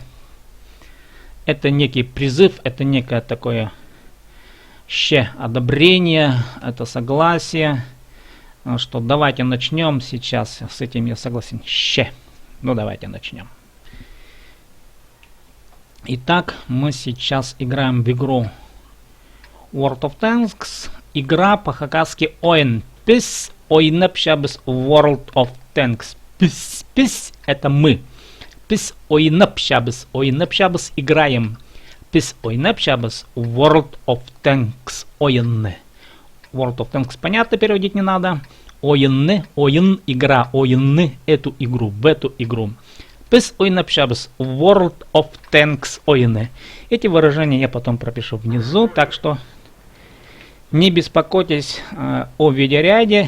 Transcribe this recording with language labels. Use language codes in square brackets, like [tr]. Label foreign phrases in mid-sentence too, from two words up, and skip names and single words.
[ru] Это некий призыв, это некое такое одобрение, это согласие, что давайте начнем сейчас, с этим я согласен. Ну давайте начнем. Итак, мы сейчас играем в игру World of Tanks. Игра по-хакасски ойн. [kjh] Пис ойнапшабс [ru] World of Tanks. Пис это мы. [kjh] Пис ойнапшабс играем. Пис ойнапшабс World of Tanks ойн. [ru] World of Tanks понятно, переводить не надо. Ойн игра, ойн эту игру, в эту игру. [kjh] Пис ойнапшабс World of Tanks ойн. [ru] Эти выражения я потом пропишу внизу, так что не беспокойтесь о видеоряде.